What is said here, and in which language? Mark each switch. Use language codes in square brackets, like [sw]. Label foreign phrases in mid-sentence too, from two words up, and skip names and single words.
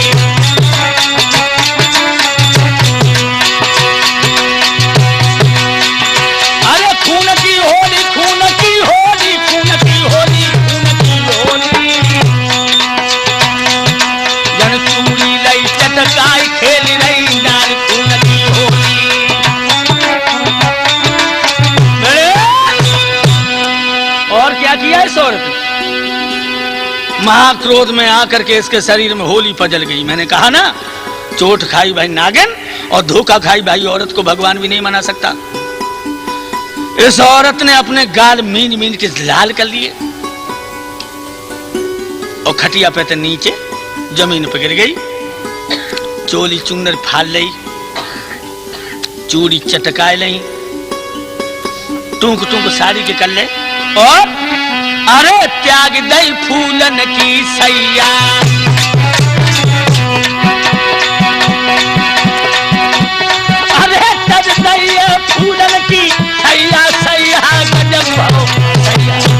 [hi] अरे खून की होली, खून की होली, खून की होली, खून की होली। [bra] जन चूड़ी लई चटकाई खेल रही नार खून की होली। [hi] और क्या किया इस औरत ने, महाक्रोध में आकर के इसके शरीर में होली पजल गई। मैंने कहा ना, चोट खाई भाई नागिन और धोखा खाई भाई औरत को भगवान भी नहीं मना सकता। इस औरत ने अपने गाल मीन मीन के लाल कर लिए और खटिया पे तो नीचे जमीन पर गिर गई। [bra] चोली चुन्नर फाल लई, चूड़ी चटकाए लई, टूक टूक साड़ी के कर ले, और अरे त्याग दई फूलन की सैया। अरे तज दई फूलन की सैया, सैया गजब हो सैया।